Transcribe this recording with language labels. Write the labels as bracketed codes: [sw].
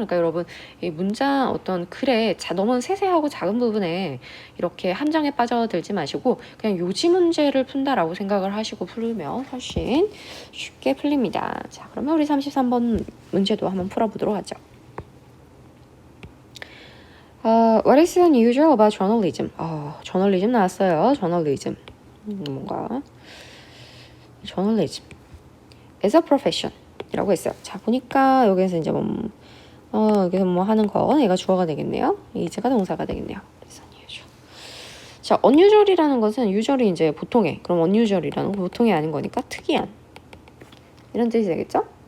[ko] 그러니까 여러분, 이 문장 어떤 글에 너무 세세하고 작은 부분에 이렇게 함정에 빠져들지 마시고 그냥 요지 문제를 푼다라고 생각을 하시고 풀면 훨씬 쉽게 풀립니다. 자, 그러면 우리 33번 문제도 한번 풀어보도록 하죠. [en] What is unusual about journalism? [ko] 저널리즘 나왔어요. 저널리즘. 뭔가 [en] journalism as a profession [ko] 이라고 했어요. 자, 보니까 여기에서 이제 여기서 뭐 하는 거 얘가 주어가 되겠네요. is가 동사가 되겠네요. 그래서 unusual. 자, unusual이라는 것은 usually 이제 보통의, 그럼 unusual이라는 건 보통이 아닌 거니까 특이한 이런 뜻이 되겠죠?